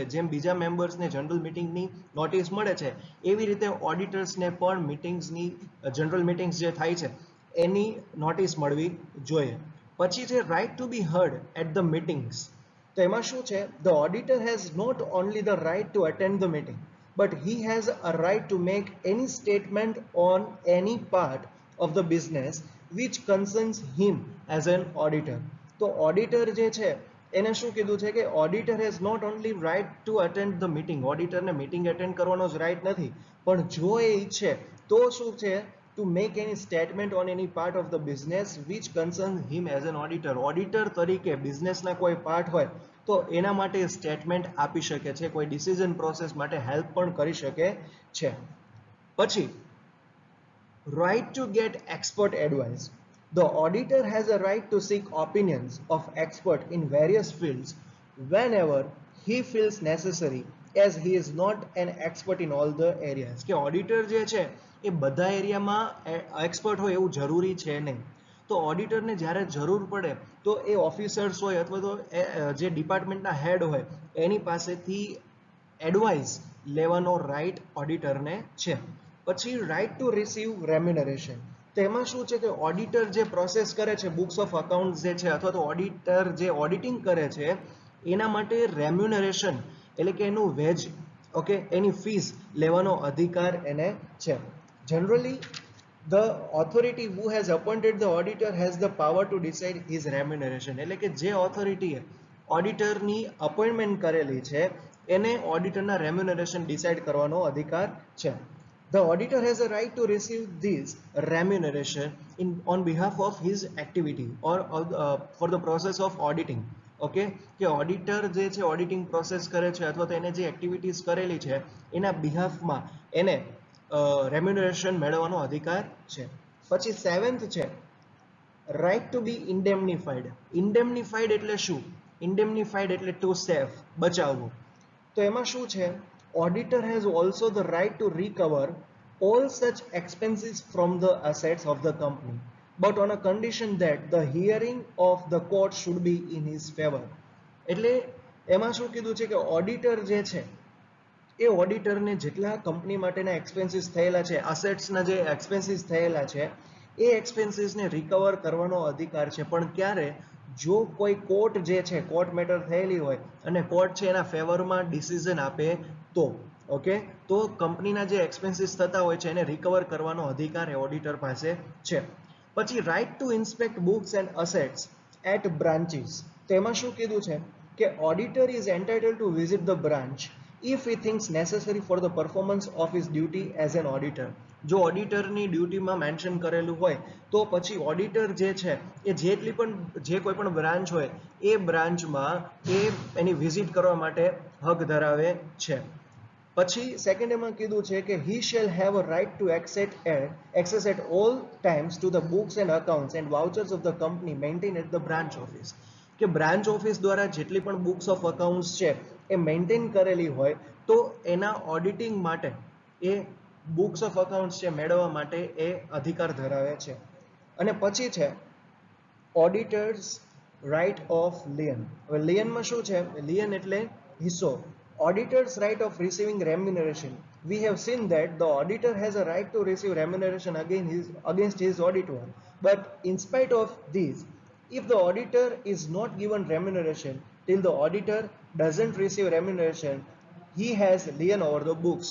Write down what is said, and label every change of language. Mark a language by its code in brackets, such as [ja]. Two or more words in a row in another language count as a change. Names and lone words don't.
[gu] જેમ બીજા મેમ્બર્સને [en] general meetingની [gu] નોટિસ મળે છે એવી રીતે ઓડિટર્સને પણ મીટિંગ્સની [en] general meetings [gu] જે થાય છે એની નોટિસ મળવી જોઈએ. પછી છે [en] right to be heard at the meetings. [gu] તો એમાં શું છે? [en] the auditor has not only the right to attend the meeting but he has a right to make any statement on any part of the business which concerns him as an auditor. [gu] તો ઓડિટર જે છે એને શું કીધું છે કે [en] auditor has not only right to attend the meeting. [gu] ઓડિટરને મીટિંગ અટેન્ડ કરવાનો જ રાઇટ નથી, પણ જો એ ઈચ્છે તો શું છે? [en] to make any statement on any part of the business which concerns him as an auditor. [gu] ઓડિટર તરીકે બિઝનેસના કોઈ પાર્ટ હોય તો એના માટે સ્ટેટમેન્ટ આપી શકે છે, કોઈ [en] decision process [gu] માટે હેલ્પ પણ કરી શકે છે. પછી [en] right to get expert advice. The auditor has a right to seek opinions of expert in various fields whenever he feels necessary as he is not an expert in all the areas. [gu] કે ઓડિટર જે છે એ બધા એરિયામાં એક્સપર્ટ હોય એવું જરૂરી છે નહીં. તો ઓડિટરને જ્યારે જરૂર પડે તો એ ઓફિસર્સ હોય અથવા તો જે ડિપાર્ટમેન્ટના હેડ હોય એની પાસેથી એડવાઇસ લેવાનો રાઇટ ઓડિટરને છે. [en] પછી right to receive remuneration. [gu] તો એમાં શું છે કે ઓડિટર જે પ્રોસેસ કરે છે [en] books of accounts [gu] જે છે અથવા તો ઓડિટર જે ઓડિટિંગ કરે છે એના માટે રેમ્યુનરેશન એટલે કે એનું વેજ, ઓકે, એની ફીસ લેવાનો અધિકાર એને છે. [en] જનરલી the authority who has appointed the auditor has the power to decide his remuneration. [gu] એટલે કે જે ઓથોરિટીએ ઓડિટરની અપોઇન્ટમેન્ટ કરેલી છે એને ઓડિટરના રેમ્યુનરેશન ડિસાઇડ કરવાનો અધિકાર છે. [en] The auditor has a right to receive this remuneration on behalf of his activity or for the process of auditing. [gu] ઓકે, કે ઓડિટર જે છે [en] auditing process [gu] કરે છે અથવા તો એને જે એક્ટિવિટીઝ કરેલી છે એના બિહાફમાં એને રેમ્યુનરેશન મેળવવાનો અધિકાર છે. [en] પછી 7th છે right to be indemnified. [gu] ઇન્ડેમનિફાઈડ એટલે શું? ઇન્ડેમનિફાઈડ એટલે [en] to safe, [gu] બચાવવું. તો એમાં શું છે, [en] auditor has also the right to recover all such expenses from the assets of the company, but on a condition that the hearing of the court should be in his favor. [gu] એટલે એમાં શું કીધું છે કે ઓડિટર જે છે એ ઓડિટરને જેટલા કંપની માટેના એક્સપેન્સીસ થયેલા છે, અસેટ્સના જે એક્સપેન્સીસ થયેલા છે એ એક્સપેન્સીસને રિકવર કરવાનો અધિકાર છે. પણ ક્યારે? જો કોઈ કોર્ટ જે છે [en] court matter [gu] થયેલી હોય અને કોર્ટ છે એના ફેવરમાં ડિસિઝન આપે તો. ઓકે, તો કંપનીના જે એક્સપેન્સીસ થતા હોય છે એને રિકવર કરવાનો અધિકાર એ ઓડિટર પાસે છે. [en] પછી right to inspect books and assets at branches. [gu] તો એમાં શું કીધું છે કે [en] auditor is entitled to visit the branch if he thinks necessary for the performance of his duty as an auditor. [gu] જો ઓડિટરની ડ્યુટીમાં મેન્શન કરેલું હોય તો પછી ઓડિટર જે છે એ જે કોઈ પણ બ્રાન્ચ હોય એ બ્રાન્ચમાં એ એની વિઝિટ કરવા માટે હક ધરાવે છે. પછી સેકન્ડ એમાં કીધું છે કે [en] he shall have a right to access at all times to the books and accounts and vouchers of the company maintained at the branch office. [gu] કે [en] branch office [gu] દ્વારા જેટલી પણ [en] books of accounts [gu] છે એ મેન્ટેન કરેલી હોય તો એના ઓડિટિંગ માટે એ [en] books of accounts [gu] છે મેળવવા માટે એ અધિકાર ધરાવે છે. અને પછી છે [en] auditors right of lien. [gu] હવે લિયનમાં શું છે? લિયન એટલે હિસ્સો. [en] Auditor's right of receiving remuneration. We have seen that the auditor has a right to receive remuneration against his audit work. But in spite of this, if the auditor is not given remuneration till the auditor doesn't receive remuneration, he has lien over the books.